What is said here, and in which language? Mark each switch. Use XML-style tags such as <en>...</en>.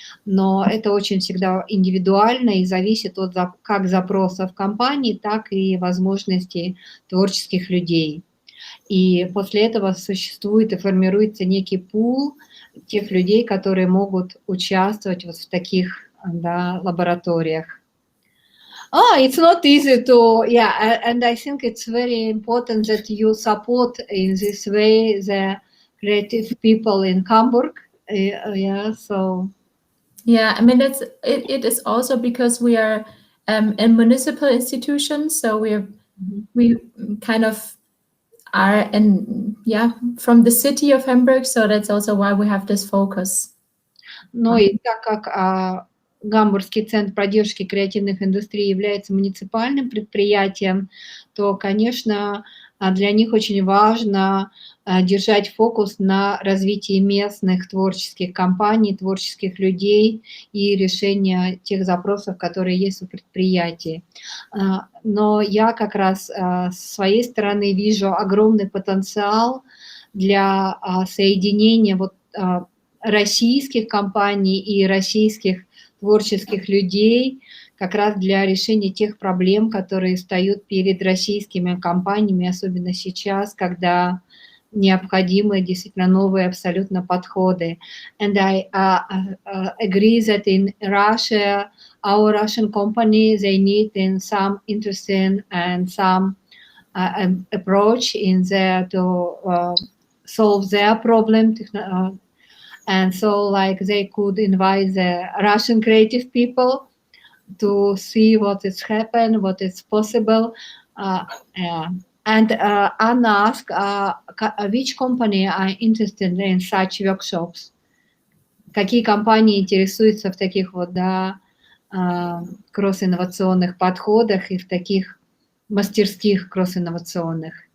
<ru>Но это очень всегда индивидуально и зависит от как запросов компании, так и возможностей творческих людей. И после этого существует и формируется некий пул тех людей, которые могут участвовать вот в таких, да, лабораториях.</ru> <en>It's not easy to, and I think it's very important that you support in this way the creative people in Hamburg. So. Yeah, I mean, it is also because we are a municipal institution, so we kind of are from the city of Hamburg, so that's also why we have this focus.</en> <ru>Ну и так как Гамбургский центр поддержки креативных индустрий является муниципальным предприятием, то, конечно, для них очень важно держать фокус на развитии местных творческих компаний, творческих людей и решения тех запросов, которые есть у предприятий. Но я как раз с своей стороны вижу огромный потенциал для соединения российских компаний и российских творческих людей как раз для решения тех проблем, которые встают перед российскими компаниями, особенно сейчас, когда необходимы действительно новые абсолютно подходы.</ru> <en>And I agree that in Russia, our Russian company, they need in some interesting and some approach in there to solve their problem. And so like they could invite the Russian creative people to see what is happened, what is possible. And Anna asked, which company are interested in such workshops?</en> <ru>Какие компании интересуются в таких вот, да, кросс-инновационных подходах и в таких мастерских кросс-инновационных?</ru>